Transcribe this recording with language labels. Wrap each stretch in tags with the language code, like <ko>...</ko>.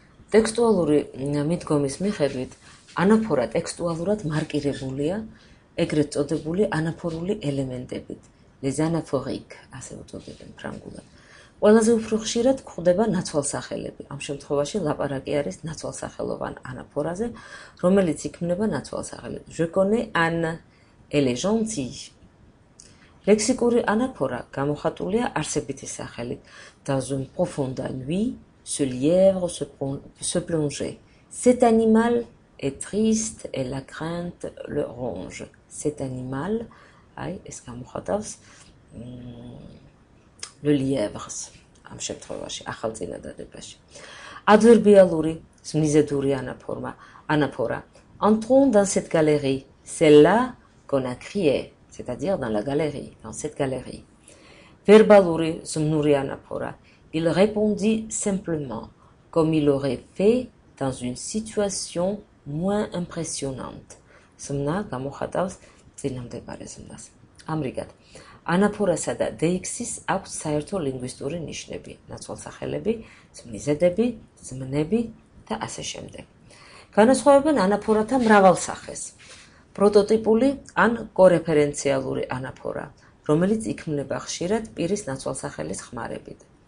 <ka>ტექსტუალური მიდგომის მიხედვით ანაფორა ტექსტუალურად მარკირებულია ეგრეთ წოდებული ანაფორული ელემენტებით,</ka> <fr>les anaphoriques,</fr> <ka>ასე უწოდებენ ფრანგულად. ყველაზე უფრო ხშირად გვხვდება ნაცვალსახელები. ამ შემთხვევაში ლაპარაკი არის ნაცვალსახელოვან ანაფორაზე, რომელიც იქმნება ნაცვალსახელად.</ka> <fr>Je connais Anne, elle est gentille.</fr> <ka>ლექსიკური ანაფორა გამოხატულია არსებითი სახელით.</ka> <fr>Dans une profonde nuit, ce lièvre se plongeait. Cet animal est triste et la crainte le ronge. Cet animal,</fr> <ka>აი ეს გამოხატავს</ka> <fr>le lièvre</fr> <ka>ამ შემთხვევაში ახალწინადადებაში. ადვერბიალური მიზედური ანაფორა.</ka> <fr>Entrons dans cette galerie. C'est là qu'on a crié, c'est-à-dire dans la galerie, dans cette galerie.</fr> <ka>Verbალური ზმნური ანაფორა.</ka> <fr>Il répondit simplement, comme il aurait fait dans une situation moins impressionnante.</fr> <ka>ზმნა გამოხატავს წინამდებარე ზმნას. ამრიგად, ანაფორასა და დეიქსის აქვს საერთო ლინგვისტური ნიშნები, ნაცვალსახელები, მიზედები, ზმნები და ასე შემდეგ. განასხვავებენ ანაფორათა მრავალ სახეს. პროტოტიპული ან კორეფერენციალური ანაფორა, რომელიც იქმნება ხშირად პირის ნაცვალსახელის ხმარებით.</ka>